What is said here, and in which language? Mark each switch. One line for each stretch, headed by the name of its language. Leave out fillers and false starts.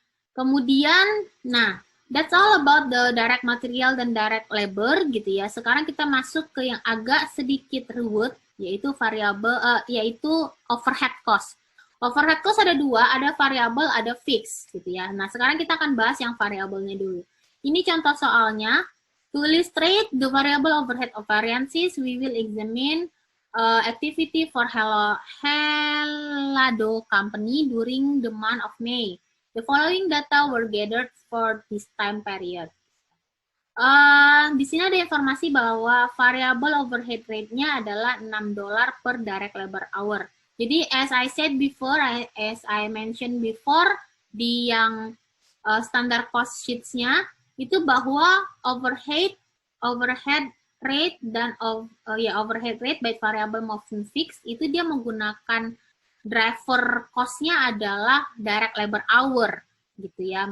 Indonesian: Kemudian, nah,
English: that's all about the direct material
Indonesian: dan
English: direct labor
Indonesian: gitu ya. Sekarang kita masuk ke yang agak sedikit ruwet, yaitu variabel, yaitu overhead cost. Overhead cost ada dua, ada variable, ada fixed gitu ya. Nah, sekarang kita akan bahas yang variabelnya dulu. Ini contoh soalnya.
English: To illustrate the variable overhead of variances, we will examine activity for Helado Company during the month of May. The following data were gathered for this time period.
Indonesian: Di sini ada informasi bahwa variable overhead rate-nya adalah $6 per direct labor hour. Jadi,
English: as I said before, as I mentioned before,
Indonesian: di yang standar cost sheets-nya, itu bahwa overhead rate dan overhead rate baik variable maupun fixed itu dia menggunakan driver cost-nya adalah direct labor hour gitu ya.